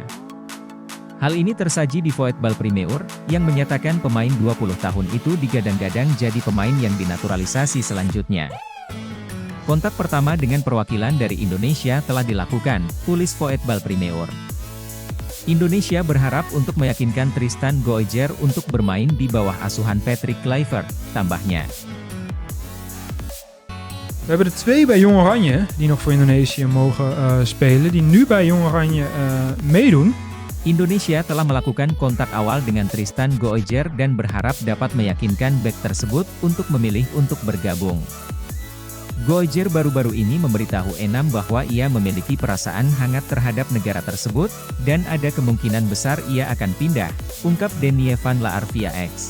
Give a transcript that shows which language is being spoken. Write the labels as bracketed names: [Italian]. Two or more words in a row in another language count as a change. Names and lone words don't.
[Indonesian] Hal ini tersaji di Voetbal Primeur, yang menyatakan pemain 20 tahun itu digadang-gadang jadi pemain yang dinaturalisasi selanjutnya. Kontak pertama dengan perwakilan dari Indonesia telah dilakukan, tulis Voetbal Primeur. Indonesia berharap untuk meyakinkan Tristan Goijer untuk bermain di bawah asuhan Patrick Kluivert, tambahnya. [Dutch] We hebben er 2 bij Jong Oranje, die nog voor Indonesië mogen spelen, die nu bij Jong Oranje meedoen. [Indonesian] Indonesia telah melakukan kontak awal dengan Tristan Goijer dan berharap dapat meyakinkan bek tersebut untuk memilih untuk bergabung. Gojjer baru-baru ini memberitahu Enam bahwa ia memiliki perasaan hangat terhadap negara tersebut, dan ada kemungkinan besar ia akan pindah, ungkap Denny van la Arvia X.